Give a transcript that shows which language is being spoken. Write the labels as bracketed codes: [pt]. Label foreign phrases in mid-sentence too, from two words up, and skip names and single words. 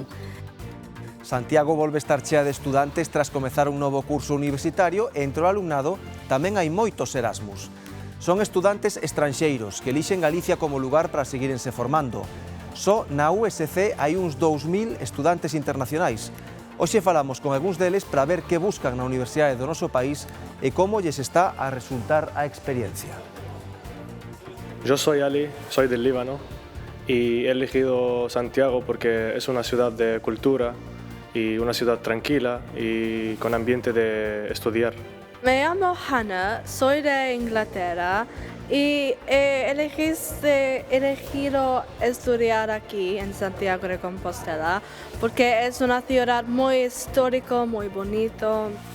[gl] Santiago volve estar chea de estudantes tras comezar un novo curso universitario e entre o alumnado tamén hai moitos Erasmus. Son estudantes estranxeiros que elixen Galicia como lugar para seguirense formando. Só na USC hai uns 2.000 estudantes internacionais. Hoxe falamos con algúns deles para ver que buscan na Universidade do noso país e como lles está a resultar a experiencia. [es] Yo soy Ali, soy del Líbano y he elegido Santiago porque es una ciudad de cultura y una ciudad tranquila y con ambiente de estudiar. Me llamo Hannah, soy de Inglaterra y he elegido estudiar aquí en Santiago de Compostela porque es una ciudad muy histórica, muy bonito.